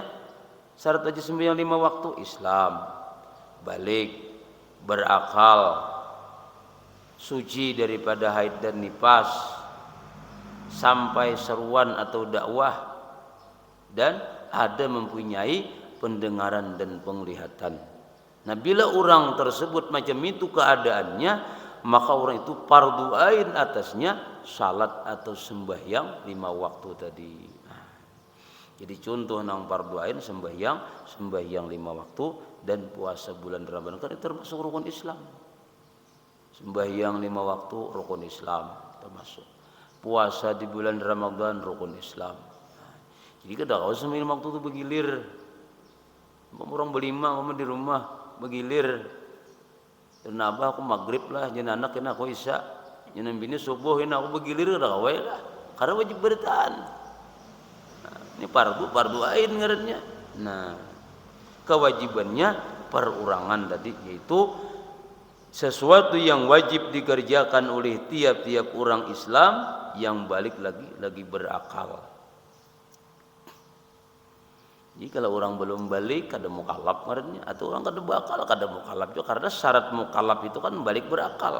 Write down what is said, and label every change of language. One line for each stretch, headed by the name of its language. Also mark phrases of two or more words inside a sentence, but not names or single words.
Indonesian: Syarat wajib sembahyang 5 waktu: Islam, balik, berakal, suci daripada haid dan nifas, sampai seruan atau dakwah, dan ada mempunyai pendengaran dan penglihatan. Nah, bila orang tersebut macam itu keadaannya, maka orang itu fardu ain atasnya salat atau sembahyang 5 waktu tadi. Nah, jadi contoh nang fardu ain sembahyang 5 waktu dan puasa bulan Ramadan kan itu termasuk rukun Islam. Sembahyang 5 waktu rukun Islam termasuk. Puasa di bulan Ramadan rukun Islam. Jadi
Banjar: kada kau
Indonesian: sembahyang 5 waktu itu bergilir. Orang berlima di rumah bergilir.
Banjar: Kenapa aku maghrib lah, jangan anak kena aku isya, jangan bini subuh kena aku bergilir kada kau lah.
Indonesian: Karena wajib bertahan. Nah, ini fardu ain ngarannya. Nah, kewajibannya perurangan tadi, yaitu sesuatu yang wajib dikerjakan oleh tiap-tiap orang Islam yang balik lagi berakal. Jadi kalau orang belum balik kada mukallaf ngarannya, atau orang kada berakal kada mukallaf juga, karena syarat mukallaf itu kan balik berakal.